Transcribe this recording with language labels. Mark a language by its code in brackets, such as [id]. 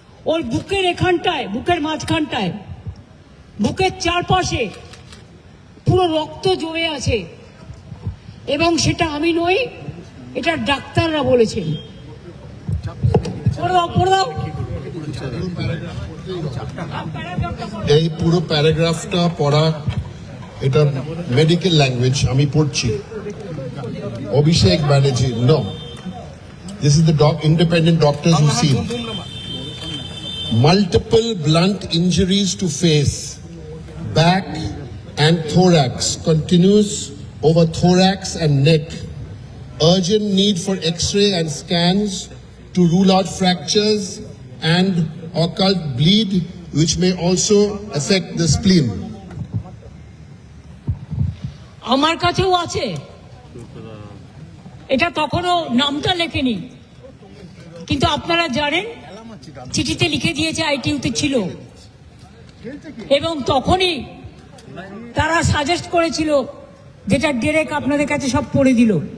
[bn] ওর বুকের এখানটায়, বুকের মাঝখানটায়, বুকের চারপাশে পুরো রক্ত জমে আছে, এবং সেটা আমি নই, এটা ডাক্তাররা বলেছেন। পড়ে দাও, পড়ে দাও। এই পুরো প্যারাগ্রাফটা পড়া, এটা মেডিকেল ল্যাঙ্গুয়েজ, আমি পড়ছি। [en] Abhishek Banerjee, no, this is the independent doctors who see multiple blunt injuries to face, back and thorax, continuous over thorax and neck, urgent need for x-ray and scans to rule out fractures and occult bleed which may also affect the spleen. [bn] আমার কাছেও আছে, এটা তখনও নামটা লেখেনি, কিন্তু আপনারা জানেন চিঠিতে লিখে দিয়েছে আইটিইউতে ছিল, এবং তখনই তারা সাজেস্ট করেছিল, যেটা ডিরেক্ট আপনাদের কাছে সব পড়ে দিল।